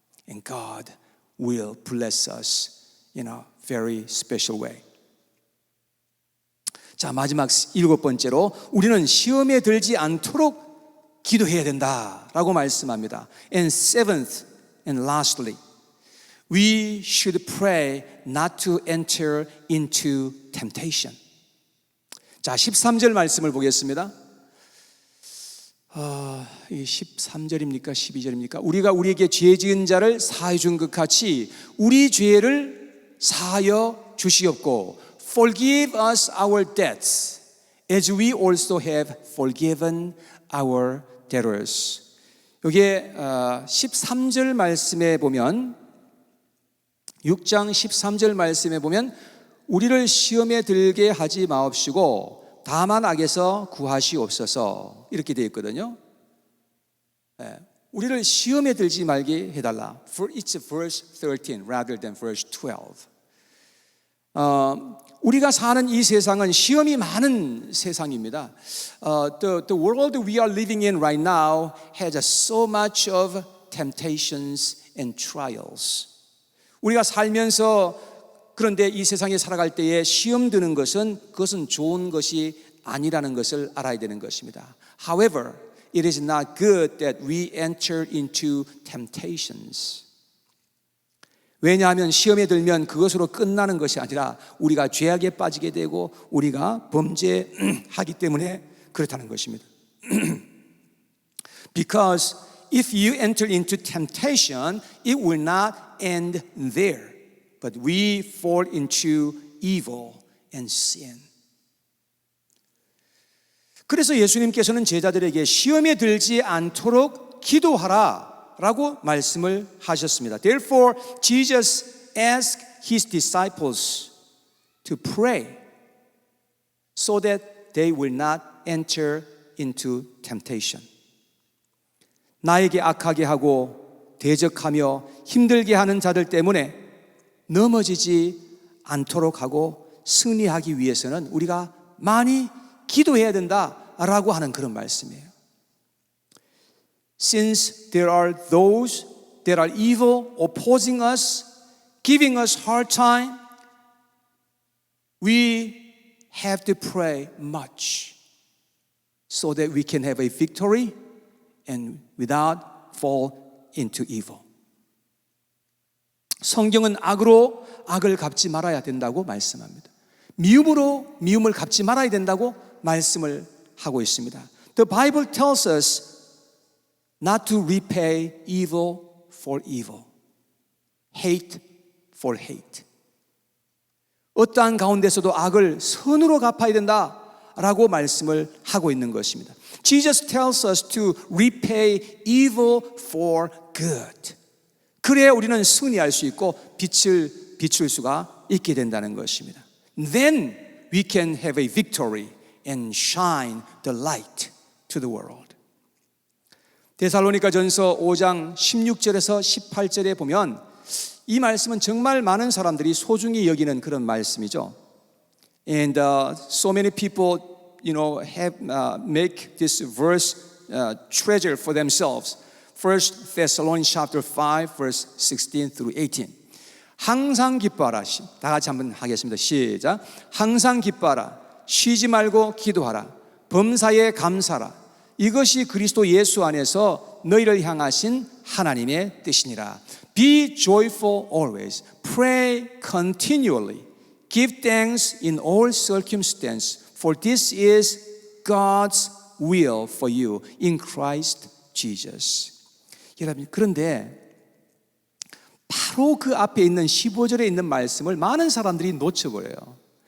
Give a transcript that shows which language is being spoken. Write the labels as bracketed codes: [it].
[en] And God will bless us in a very special way. [ko] 자, 마지막 7번째로 우리는 시험에 들지 않도록 기도해야 된다라고 말씀합니다. [en] And seventh and lastly, we should pray not to enter into temptation. [ko] 자, 13절 말씀을 보겠습니다. 이 13절입니까? 12절입니까? 우리가 우리에게 죄 지은 자를 사하여 준 것 같이 우리 죄를 사하여 주시옵고 [en] Forgive us our debts as we also have forgiven our debtors. [ko] 여기에 13절 말씀에 보면 6장 13절 말씀에 보면 우리를 시험에 들게 하지 마옵시고 다만 악에서 구하시옵소서 이렇게 되어 있거든요. 우리를 시험에 들지 말게 해달라. [en] It's verse 13 rather than verse 12. [ko] 우리가 사는 이 세상은 시험이 많은 세상입니다. [en] The world we are living in right now has so much of temptations and trials. [ko] 우리가 살면서 그런데 이 세상에 살아갈 때에 시험 드는 것은 그것은 좋은 것이 아니라는 것을 알아야 되는 것입니다. [en] However, it is not good that we enter into temptations. [ko] 왜냐하면 시험에 들면 그것으로 끝나는 것이 아니라 우리가 죄악에 빠지게 되고 우리가 범죄하기 때문에 그렇다는 것입니다. [en] Because if you enter into temptation, it will not end there, but we fall into evil and sin. [ko] 그래서 예수님께서는 제자들에게 시험에 들지 않도록 기도하라 라고 말씀을 하셨습니다. [en] Therefore, Jesus asked his disciples to pray so that they will not enter into temptation. [ko] 나에게 악하게 하고 대적하며 힘들게 하는 자들 때문에 넘어지지 않도록 하고 승리하기 위해서는 우리가 많이 기도해야 된다라고 하는 그런 말씀이에요. [en] Since there are those that are evil, opposing us, giving us hard time, we have to pray much so that we can have a victory and without fall into evil. [ko] 성경은 악으로 악을 갚지 말아야 된다고 말씀합니다. 미움으로 미움을 갚지 말아야 된다고 말씀을 하고 있습니다. [en] The Bible tells us not to repay evil for evil, hate for hate. [ko] 어떠한 가운데서도 악을 선으로 갚아야 된다라고 말씀을 하고 있는 것입니다. [en] Jesus tells us to repay evil for good. [ko] 그래야 우리는 승리할 수 있고 빛을 비출 수가 있게 된다는 것입니다. [en] Then we can have a victory and shine the light to the world. [ko] 데살로니가전서 5장 16절에서 18절에 보면 이 말씀은 정말 많은 사람들이 소중히 여기는 그런 말씀이죠. [en] And so many people, have make this verse treasure for themselves. 1 Thessalonians chapter 5, verse 16 through 18. [ko] 항상 기뻐하라. 다 같이 한번 하겠습니다. 시작. 항상 기뻐하라. 쉬지 말고 기도하라. 범사에 감사하라. 이것이 그리스도 예수 안에서 너희를 향하신 하나님의 뜻이니라. [en] Be joyful always. Pray continually. Give thanks in all circumstances, for this is God's will for you in Christ Jesus. [ko] 여러분, 그런데 바로 그 앞에 있는 15절에 있는 말씀을 많은 사람들이 놓쳐버려요.